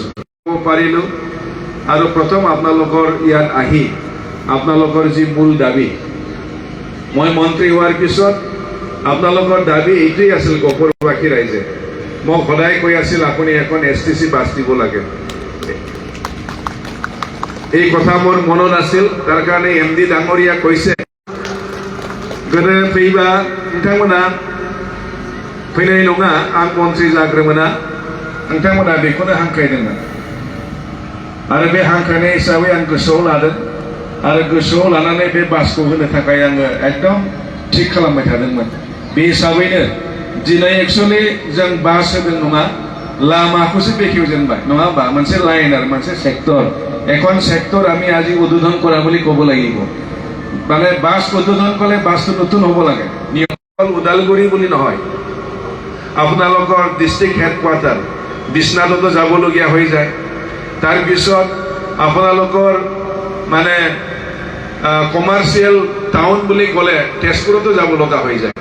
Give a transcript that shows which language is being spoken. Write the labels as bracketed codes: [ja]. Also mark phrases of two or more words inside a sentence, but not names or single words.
[as] পাৰিলোঁ আৰু প্ৰথম আপোনালোকৰ ইয়াত আহি আপোনালোকৰ যি মূল দাবী, মই মন্ত্ৰী হোৱাৰ পিছত আপোনালোকৰ দাবী এইটোৱেই আছিল। গহপুৰবাসী ৰাইজে মোক সদায় কৈ আছিল আপুনি এখন এছটিচি বাছ দিব লাগে। এই কথা মোৰ মনত আছিল, তাৰ কাৰণে এমডি ডাঙৰীয়া কৈছে [brx] गोदो फैबा नोंथांमोना फैनाय नङा, आं मन्त्रि जाग्रोमोना नोंथांमोना बेखौनो हांख्रायदोंमोन आरो बे हांख्रायनाय हिसाबै आं गोसोआव लादों आरो गोसोआव लानानै बे बासखौ होनो थाखाय आङो एकदम थिग खालामबाय थादोंमोन। बे हिसाबैनो दिनै एक्चुअलि जों बास होदों नङा, लामाखौसो बेखेवजेनबाय नङा होमबा? मोनसे लाइन आरो मोनसे सेक्टर, [as] এখন সেক্টর আমি আজি উদ্বোধন কৰা বুলি ক'ব লাগিব। মানে বাছ উদ্বোধন ক'লে বাছটো নতুন হ'ব লাগে, নিয়ম ওদালগুৰি বুলি নহয়। আপোনালোকৰ [en] district headquarter [as] বিশ্বনাথতো যাবলগীয়া হৈ যায়, তাৰপিছত আপোনালোকৰ মানে [en] commercial town [as] বুলি ক'লে তেজপুৰতো যাব লগা হৈ যায়।